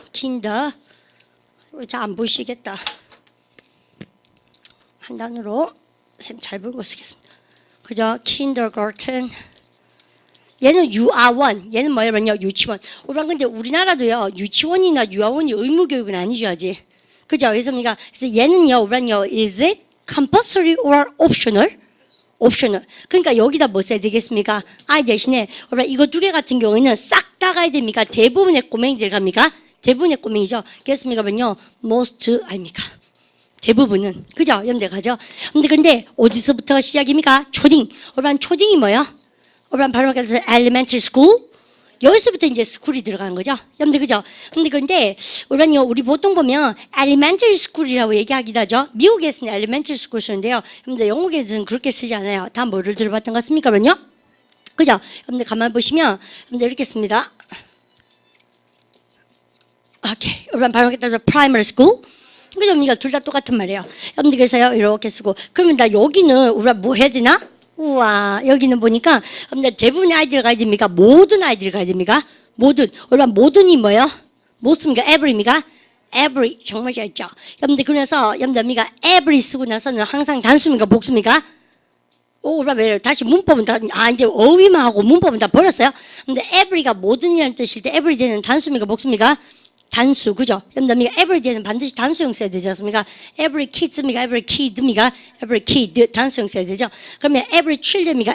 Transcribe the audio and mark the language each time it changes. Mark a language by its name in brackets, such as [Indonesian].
[Korean] kinder. 잘 안 보이시겠다. 한 단어로 쌤 잘 보고 쓰겠습니다. 그죠? kindergarten. 얘는 유아원. 얘는 뭐예요? 유치원. 근데 우리나라도요. 유치원이나 유아원이 의무교육은 아니죠, 아직. 그죠? 그래서 얘는요. [English] is it compulsory or optional? optional. [Korean] 그러니까 여기다 뭐 써야 되겠습니까? I 대신에 이거 두 개 같은 경우에는 싹 다 가야 됩니까? 대부분의 꼬맹이들 갑니까? 대부분의 꼬맹이죠. 그렇습니까? most 아닙니까? 대부분은 그죠? 여러분들 가죠. 근데 어디서부터 시작입니까? 초딩. 초딩이 뭐요? [English] 바로 elementary school. [Korean] 여기서부터 이제 스쿨이 들어가는 거죠. 여러분들 그죠? 그런데 우리 보통 보면 elementary school이라고 얘기하기도 하죠. 미국에서는 elementary school 쓰는데요. 여러분들 영국에서는 그렇게 쓰지 않아요. 다 뭐를 들어봤던 것 같습니까? 그럼요? 그죠? 여러분들 가만 보시면 여러분들 이렇게 씁니다. 오케이. [English] 바로 primary school. [Korean] 그죠? 둘 다 똑같은 말이에요. 여러분들 그래서요 이렇게 쓰고 그러면 나 여기는 우리가 뭐 해야 되나? 우와, 여기는 보니까 대부분의 아이들 가야 됩니까? 모든 아이들 가야 됩니까? 모든. 모든이 뭐예요? 뭐 씁니까? every입니까? every. 정말 잘했죠? 여러분들 그래서 여러분들 every 쓰고 나서는 항상 단수입니까? 복수입니까? 왜 다시 문법은 다 이제 어휘만 하고 문법은 다 버렸어요? 근데 every가 모든이라는 뜻일 때 every 되는 단수입니까? 복수입니까? 단수, 그죠? 여러분들 every day는 반드시 단수형 써야 되지 않습니까? [English] every kids입니까? every kid입니까? every kid [Korean] 단수형 써야 되죠? 그러면 every child입니까?